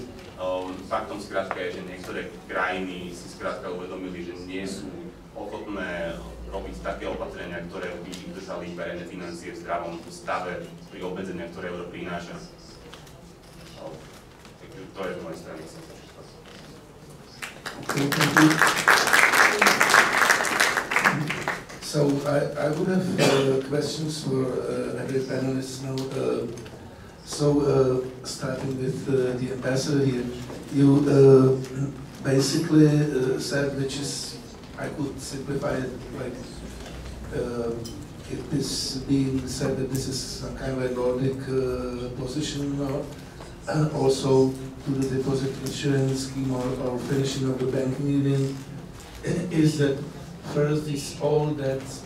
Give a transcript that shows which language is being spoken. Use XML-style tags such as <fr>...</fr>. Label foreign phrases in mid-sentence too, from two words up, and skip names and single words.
<sk>Faktom skrátka je, že niektoré krajiny si skrátka uvedomili, že nie sú ochotné robiť také opatrenia, ktoré by udržali verejné financie v zdravom stave pri obmedzeniach, ktoré euro prináša. Takže to je z mojej strany.</sk> <en>So I would have questions for every panelist now. Starting with the ambassador here, you basically said, which is, I could simplify it like it is being said that this is some kind of a Nordic position, also to the deposit insurance scheme or finishing of the banking union, is that first is all that</en>